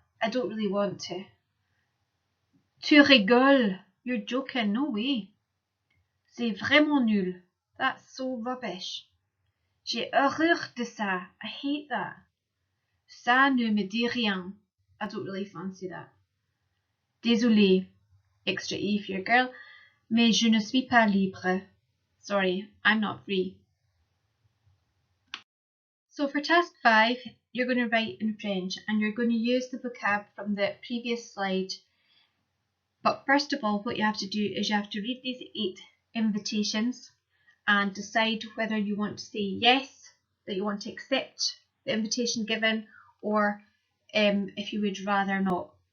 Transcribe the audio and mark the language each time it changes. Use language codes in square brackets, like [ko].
[en] I don't really want to. [fr] Tu rigoles. [en] You're joking. No way. [fr] C'est vraiment nul. [en] That's so rubbish. [fr] J'ai horreur de ça. [en] I hate that. [fr] Ça ne me dit rien. [en] I don't really fancy that. [fr] Désolé. [en] Extra E if you're a girl. [fr] Mais je ne suis pas libre. [en] Sorry, I'm not free. So for task 5, you're going to write in French and you're going to use the vocab from the previous slide. But first of all, what you have to do is you have to read these 8 invitations and decide whether you want to say yes, that you want to accept the invitation given, or if you would rather not.